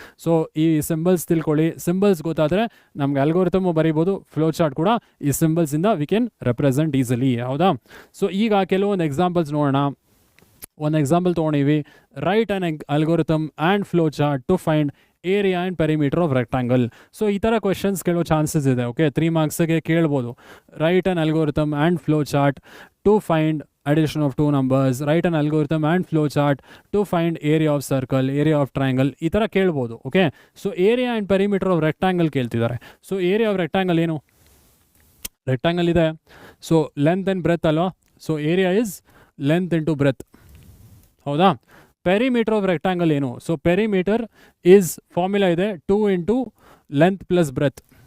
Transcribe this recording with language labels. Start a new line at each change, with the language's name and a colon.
Kannada: So ಈ symbols ತಿಳ್ಕೊಳ್ಳಿ. Symbols ಗೊತ್ತಾದರೆ ನಮ್ಗೆ ಅಲ್ಗೋರಿಥಮ್ ಬರೀಬೋದು, ಫ್ಲೋ ಚಾರ್ಟ್ ಕೂಡ ಈ ಸಿಂಬಲ್ಸಿಂದ
English: we can represent easily,
Kannada: ಹೌದಾ. ಸೊ ಈಗ ಕೆಲವೊಂದು ಎಕ್ಸಾಂಪಲ್ಸ್ ನೋಡೋಣ. ಒಂದು example ತೊಗೊಂಡಿವಿ,
English: Write an algorithm and flow chart to find area and perimeter of rectangle.
Kannada: So ಈ ಥರ ಕ್ವೆಶನ್ಸ್ ಕೇಳೋ ಚಾನ್ಸಸ್ ಇದೆ. ಓಕೆ, 3 ಮಾರ್ಕ್ಸ್ಗೆ ಕೇಳ್ಬೋದು.
English: write an algorithm and flow chart to find addition of 2 numbers, write an algorithm and flow chart to find area of circle, area of triangle,
Kannada: ಈ ಥರ ಕೇಳ್ಬೋದು.
English: okay, so area and perimeter of rectangle
Kannada: ಕೇಳ್ತಿದ್ದಾರೆ.
English: So area of rectangle ಏನು? Rectangle ಇದೆ, so length and breadth ಅಲ್ವಾ. So area is length into breadth, ಹೌದಾ. Perimeter of rectangle ಏನು? So perimeter is formula ಇದೆ 2 into length plus breadth.